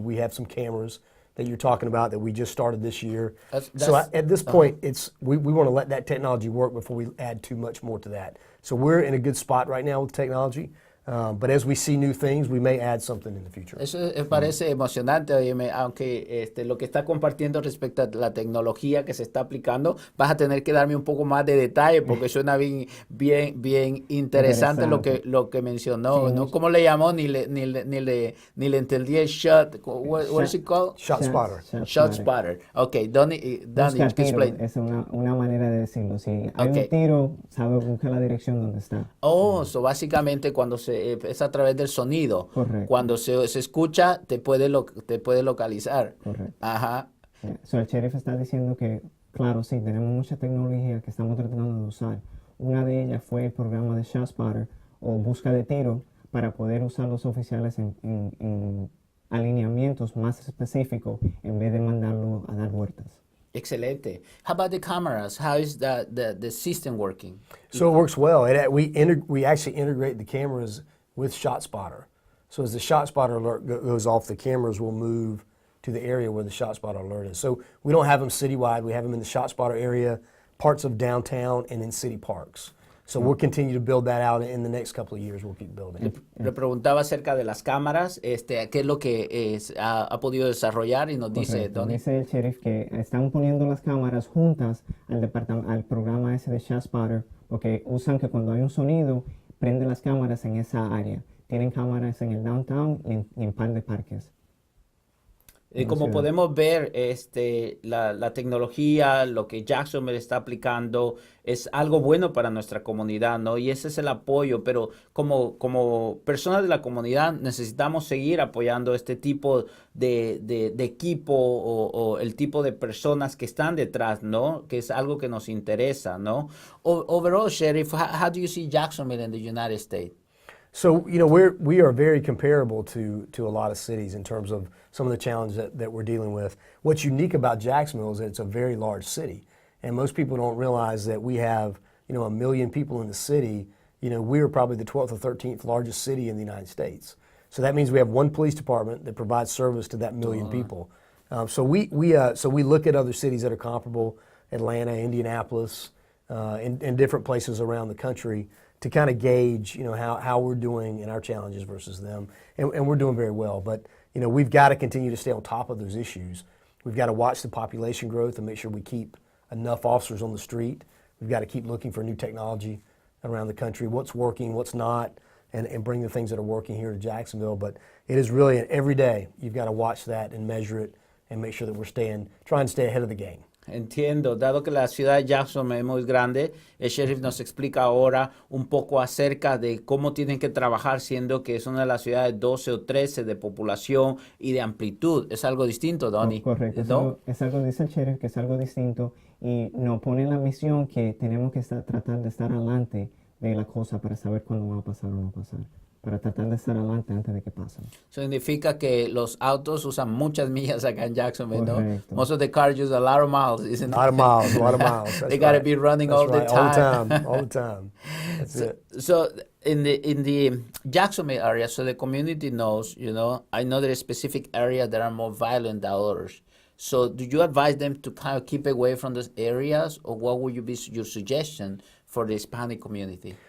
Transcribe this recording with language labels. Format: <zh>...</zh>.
<en>We have some cameras that you're talking about that we just started this year. So at this point, we want to let that technology work before we add too much more to that. So we're in a good spot right now with technology. But as we see new things, we may add something in the future.</en> <es>Eso parece emocionante, óyeme, aunque lo que está compartiendo respecto a la tecnología que se está aplicando, vas a tener que darme un poco más de detalle porque suena bien interesante lo que mencionó, sí. ¿No? ¿Cómo le llamó? Ni le entendí el shot.</es> <en>What is it called? ShotSpotter. ShotSpotter. Okay, Donny, explain.</en> <es>Es una manera de decirlo. Si hay un tiro, sabe buscar la dirección donde está. So básicamente cuando es a través del sonido. Correcto. Cuando se escucha, te puede localizar. Correcto. Ajá. So el sheriff está diciendo que, claro, sí, tenemos mucha tecnología que estamos tratando de usar. Una de ellas fue el programa de ShotSpotter o busca de tiro para poder usar los oficiales en alineamientos más específicos en vez de mandarlo a dar vueltas.</es> <en>Excelente. How about the cameras? How is the system working? So it works well. We actually integrate the cameras with ShotSpotter. So as the ShotSpotter alert goes off, the cameras will move to the area where the ShotSpotter alert is. So we don't have them citywide. We have them in the ShotSpotter area, parts of downtown, and in city parks. So we'll continue to build that out in the next couple of years. We'll keep building.</en> <es>Le preguntaba acerca de las cámaras, qué es lo que ha podido desarrollar y nos dice Donny. Dice el sheriff que están poniendo las cámaras juntas al programa ese de ShotSpotter porque usan que cuando hay un sonido prende las cámaras en esa área. Tienen cámaras en el downtown y en par de parques. Como podemos ver, la tecnología, lo que Jacksonville está aplicando, es algo bueno para nuestra comunidad, ¿no? Y ese es el apoyo, pero como personas de la comunidad necesitamos seguir apoyando este tipo de equipo o el tipo de personas que están detrás, ¿no? Que es algo que nos interesa, ¿no?</es> <en>Overall, Sheriff, how do you see Jacksonville in the United States? So, we are very comparable to a lot of cities in terms of some of the challenges that we're dealing with. What's unique about Jacksonville is that it's a very large city. And most people don't realize that we have, 1 million people in the city. We're probably the 12th or 13th largest city in the United States. So that means we have one police department that provides service to that million people. So we look at other cities that are comparable, Atlanta, Indianapolis, and different places around the country, to kind of gauge, how we're doing in our challenges versus them. And we're doing very well. But, we've got to continue to stay on top of those issues. We've got to watch the population growth and make sure we keep enough officers on the street. We've got to keep looking for new technology around the country, what's working, what's not, and bring the things that are working here to Jacksonville. But it is really every day you've got to watch that and measure it and make sure that we're trying to stay ahead of the game.</en> <es>Entiendo, dado que la ciudad de Jackson es muy grande, el sheriff nos explica ahora un poco acerca de cómo tienen que trabajar, siendo que es una de las ciudades 12 o 13 de población y de amplitud. Es algo distinto, Donny. Correcto, ¿no? Es algo, dice el sheriff, que es algo distinto y nos pone en la misión que tenemos que tratar de estar adelante de la cosa para saber cuándo va a pasar o no pasar. Para tratar de estar adelante antes de que pasen. Significa que los autos usan muchas millas acá en Jacksonville, ¿no? Correcto.</es> <en>Most of the cars use a lot of miles, isn't it? A lot of miles. They got to be running all the time. All the time. That's it. So in the Jacksonville area, so the community knows, I know there are specific areas that are more violent than others. So do you advise them to kind of keep away from those areas, or what would be your suggestion for the Hispanic community?</en>